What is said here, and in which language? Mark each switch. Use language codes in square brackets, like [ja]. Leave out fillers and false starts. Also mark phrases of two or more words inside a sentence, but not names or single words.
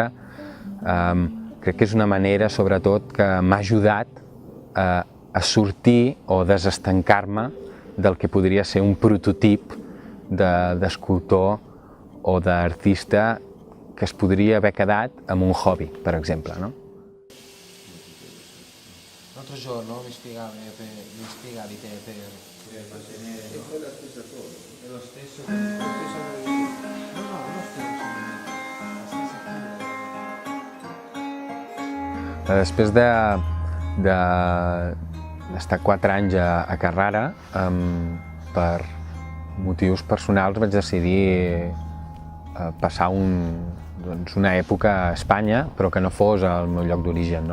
[ca] Crec que és una manera, sobretot, que m'ha ajudat a sortir o desestancar-me del que podria ser un prototip d'escultor o d'artista que es podria haver quedat amb un hobby, per exemple, no? [it] L'altro giorno mi spiegavi te per mantenere... E poi la stessa cosa. È lo stesso... No, lo stesso. [ca] Després d'estar 4 anys a Carrara, per motius personals vaig decidir passar una època a Espanya, però que no fos el meu lloc d'origen, no?